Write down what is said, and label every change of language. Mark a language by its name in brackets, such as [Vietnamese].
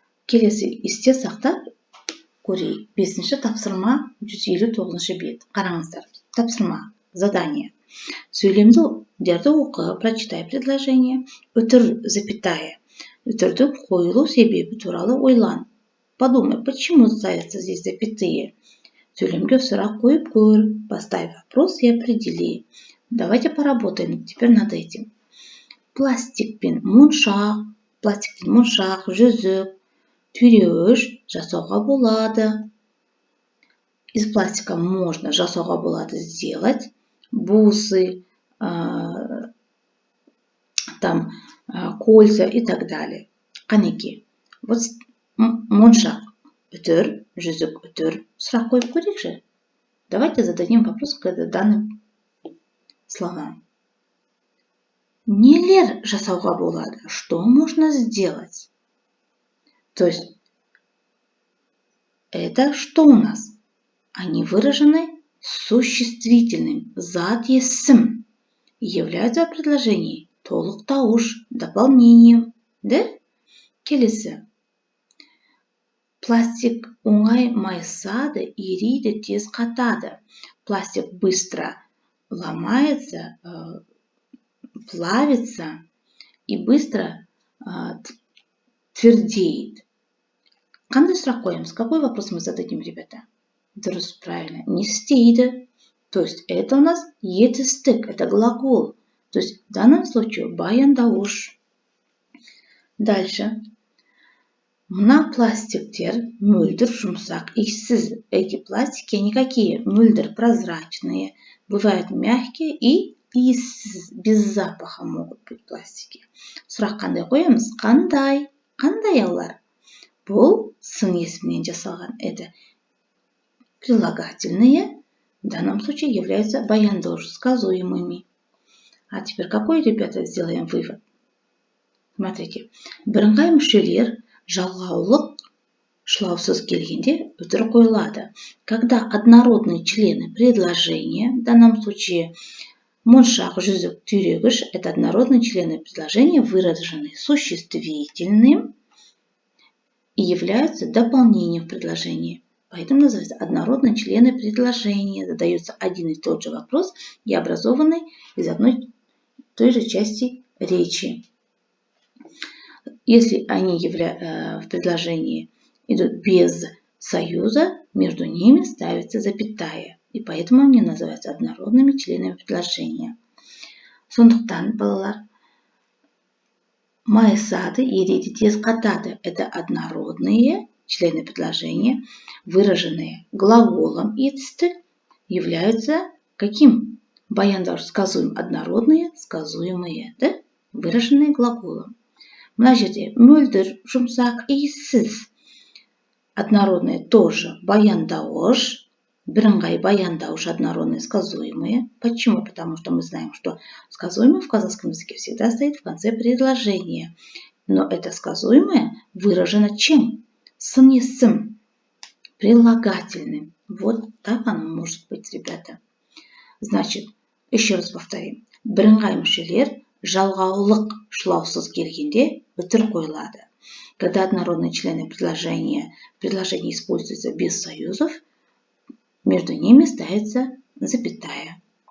[Kazakh] Келесі есте сақтап көрейік. 5-ші тапсырма 159-шы бет. Қараңыздар. Тапсырма. [Russian] Задание. [Kazakh] Сөйлемдерді оқы, [Russian] прочитай предложение. [Kazakh] Үтір, [Russian] запятая. [Kazakh] Үтірдің қойылу себебі туралы ойлан. [Russian] Подумай, почему ставятся здесь запятые? [Kazakh] Сөйлемге сұрақ қойып көр. [Russian] Поставь вопрос и определи. Давайте поработаем теперь над этим. [Kazakh] Пластикпен моншақ, жүзік, түйреуіш жасауға болады. [Russian] Из пластика можно [Kazakh] жасауға болады [Russian] сделать бусы, там кольца и так далее. [Kazakh] Қанеке. Вот моншақ үтір, жүзік үтір. Сұрақ қойып көрейікші. [Russian] Давайте зададим вопрос к данным словам. [Kazakh] Нелер жасауға болады? [Russian] Что можно сделать? То есть, это что у нас? Они выражены существительным. Зат есім. Являются в предложении толықтауыш, дополнением. [Kazakh] Да? Келесі. Пластик оңай майысады, ериді, тез қатады. [Russian] Пластик быстро ломается, плавится и быстро твердеет. [Kazakh] Қандай сұрақ қоямыз? [Russian] Какой вопрос мы зададим, ребята? [Kazakh] Дұрыс, [Russian] правильно. [Kazakh] Не істейді. [Russian] То есть это у нас етістік, это глагол. То есть в данном случае баяндауыш. Дальше. [Kazakh] Мына пластиктер мөлдір жұмсақ, иіссіз. [Russian] Эти пластики, они какие? Мөлдір прозрачные, бывают мягкие и иіссіз, без запаха могут быть пластики. [Kazakh] Сұрақ қандай қоямыз? Қандай? Қандай олар? Бұл сын есімнен жасалған. [Russian] Это прилагательные, в данном случае являются баяндауыш, сказуемыми. А теперь какой, ребята, сделаем вывод? Смотрите. [Kazakh] Бірыңғай мүшелер жалғаулық шлаусыз келгенде үтір қойылады. [Russian] Когда однородные члены предложения, в данном случае моншақ, жүзік, түйрегіш, это однородные члены предложения, выражены существительным и являются дополнением в предложении. Поэтому называется однородные члены предложения. Задается один и тот же вопрос и образованный из одной и той же части речи. Если они в предложении идут без союза, между ними ставится запятая. И поэтому они называются однородными членами предложения. [Kazakh] Сондықтан, балалар, майысады, ериді, тез қатады. [Russian] Это однородные члены предложения, выраженные глаголом етістік, являются каким? Баяндауыш, сказуем, однородные, сказуемые, да? Выраженные глаголом. [Kazakh] Мына жерде мөлдір, жұмсақ, иіссіз. [Russian] Однородные тоже баяндауыш, [Kazakh] бірыңғай баяндауыш, [Russian] однородные, сказуемые. Почему? Потому что мы знаем, что сказуемое в казахском языке всегда стоит в конце предложения. Но это сказуемое выражено чем? Сын есім, прилагательным. Вот так оно может быть, ребята. Значит, еще раз повторим. [Kazakh] Бірыңғай мүшелер жалғаулық шлаусыз келгенде үтір қойылады. [Russian] Когда однородные члены предложения используются без союзов, между ними ставится запятая.